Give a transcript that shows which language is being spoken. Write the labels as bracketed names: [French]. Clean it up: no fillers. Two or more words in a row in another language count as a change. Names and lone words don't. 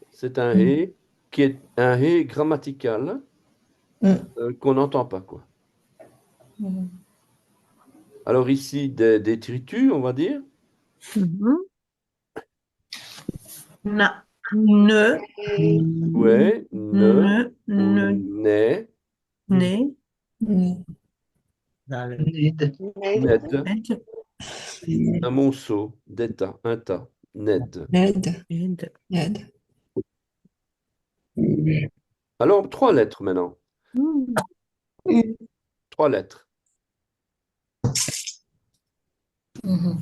[French] C'est un hé qui est un hé grammatical qu'on n'entend pas, quoi. Mhm. Alors ici, des détritus, on va dire. Mhm. Na. Ne. Ouais, ne, Ne. ou Ne. ne, Ne. Mhm. Ned. ned, Ned. un monceau, d'état, un tas, ned. Ned. Ned. Ned. Alors, trois lettres maintenant. Mhm. Trois lettres. Mhm.